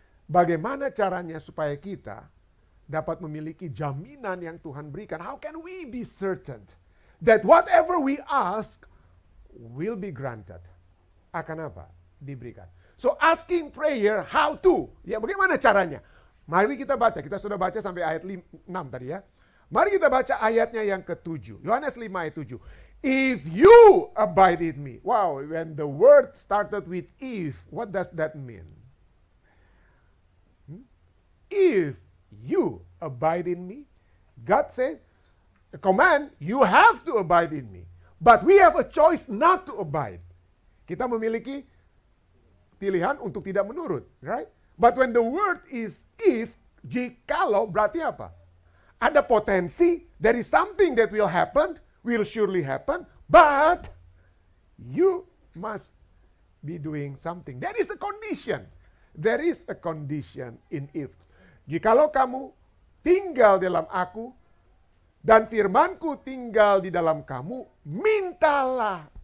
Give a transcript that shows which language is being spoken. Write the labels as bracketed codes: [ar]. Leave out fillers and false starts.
[id] Bagaimana caranya supaya kita dapat memiliki jaminan yang Tuhan berikan? [en] How can we be certain that whatever we ask will be granted? [id] Akan apa? Diberikan. [en] So asking prayer, how to? [id] Ya, bagaimana caranya? Mari kita baca. Kita sudah baca sampai ayat 6 tadi ya. Mari kita baca ayatnya yang ke-7. Yohanes 5 ayat 7. [en] If you abide in me. Wow, when the word started with if, what does that mean? If you abide in me, God said, the command, you have to abide in me. But we have a choice not to abide. [id] Kita memiliki pilihan untuk tidak menurut, right? [en] But when the word is if, [id] jikalau, berarti apa? Ada potensi, [en] there is something that will happen, will surely happen, but you must be doing something. There is a condition. There is a condition in if. [id] Jikalau kamu tinggal dalam aku, dan firmanku tinggal di dalam kamu, mintalah.